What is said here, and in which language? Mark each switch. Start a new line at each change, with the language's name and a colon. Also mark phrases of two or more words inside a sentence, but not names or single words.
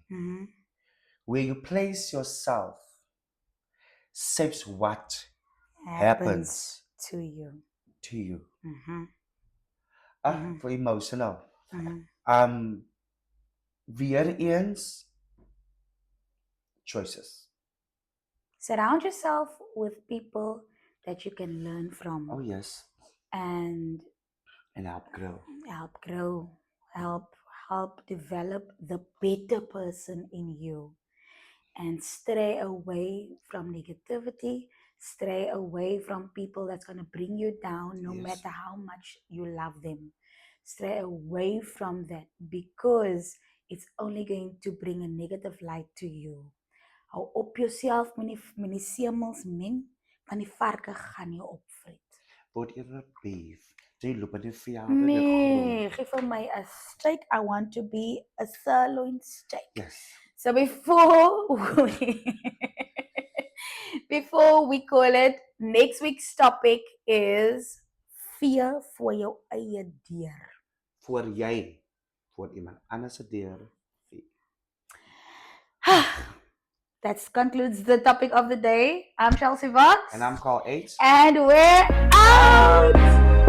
English: Mhm. where you place yourself shapes what Happens to you. to you. Mhm. For emotional. Mhm.
Afrikaans: Weer eens choices.
English: Surround yourself with people that you can learn from. Oh yes. And help grow. help grow, help develop the better person in you, and stray away from negativity, stray away from people that's going to bring you down no Yes. matter how much you love them. Stray away from that, because it's only going to bring a negative light to you.
Afrikaans: Hou op jouself met die semels meng, want die varke gaan jou opvreet. Word eerder beef. Jy loop in die velde Nee, give vir my
English: a steak. I want to be a sirloin steak. Yes. So before we call it, next week's topic is fear
Afrikaans: voor jou eie deur. Voor jy voor iemand anders se deur.
English: That concludes the topic of the day. I'm Chelsea Vox. And I'm Carl H. And we're out!